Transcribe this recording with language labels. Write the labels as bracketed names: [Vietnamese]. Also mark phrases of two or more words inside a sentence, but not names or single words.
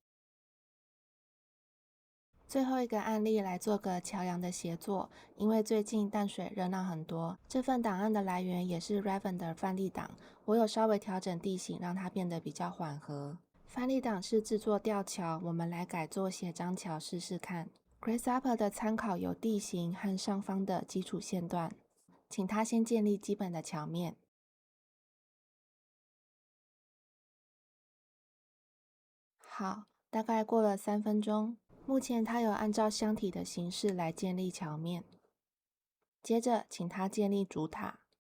[Chinese] 最後一個案例來做個橋樑的協作，因為最近淡水熱鬧很多，這份檔案的來源也是 Raven 的範例檔，我有稍微調整地形，讓它變得比較緩和。範例檔是製作吊橋，我們來改做斜張橋試試看。Grasshopper 的參考有地形和上方的基礎線段，請他先建立基本的橋面。好，大概過了3分鐘。目前他有按照箱體的形式來建立橋面，接着請他建立主塔。